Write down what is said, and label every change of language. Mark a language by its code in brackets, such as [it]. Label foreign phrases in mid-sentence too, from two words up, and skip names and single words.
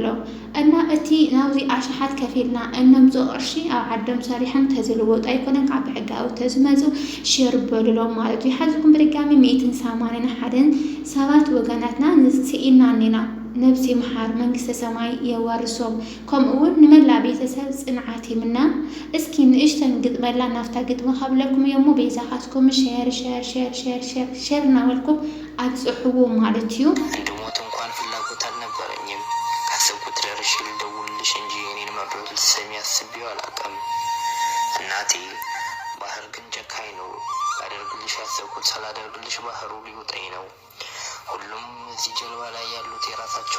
[ti] እና እቲ ናብዚ ኣሽሓት ከፊልና እነምፅኦ ቅርሺ ኣብ ዓዶም ሰሪሖም ተዝልወጡ ኣይኮነን ካብ ሕጋዊ ተዝመፁ ሼር በልሎም ማለት እዩ ሓዚኩም ብድጋሚ 181 ሰባት ወገናትና ንስኢና ኒና ነብሲ መሓር መንግስተ ሰማይ የዋርሶም ከምኡውን ንመላ ቤተሰብ ጽንዓት ይምና እስኪ ንእሽተን ግጥመላ ናፍታ ግጥመ ካብለኩም የሞ ቤዛ ካስኩም ሼር እናበልኩም አጽሑቡ ማለት እዩ [am] እንድሞት እንኳን ፍላጎት አልነበረኝም ካሰብኩት ደርሼ ልደውልልሽ እንጂ እኔን መርዶ ልትሰሚ አስቤው አላውቅም እናቴ ባህር ግን ጨካኝ ነው ላደርግልሽ ያሰብኩት ሳላደርግልሽ ባህሩ ሊውጠኝ ነው ሁሉም እዚህ ጀልባ ላይ ያሉት የራሳቸው